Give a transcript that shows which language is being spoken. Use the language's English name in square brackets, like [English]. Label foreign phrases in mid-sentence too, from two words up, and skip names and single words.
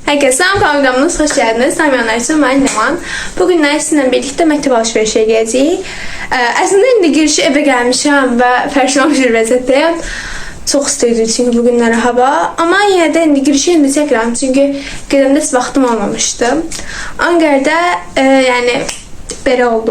[Turkish] Salam kanalımız hoş geldiniz. Tanımayanlar için ben Leman. Bugün sizinle birlikte [Azerbaijani] məktəb alışverişi edəcəyik. Əslində indi girişi evə gəlmişəm və fərşlənmiş bir vəziyyətdəyəm. Çox istəyirdim çünki bugünləri hava. Amma yenə də indi girişi indi çəkirəm çünki gedəndə heç vaxtım olmamışdı. Anqarda yəni belə oldu.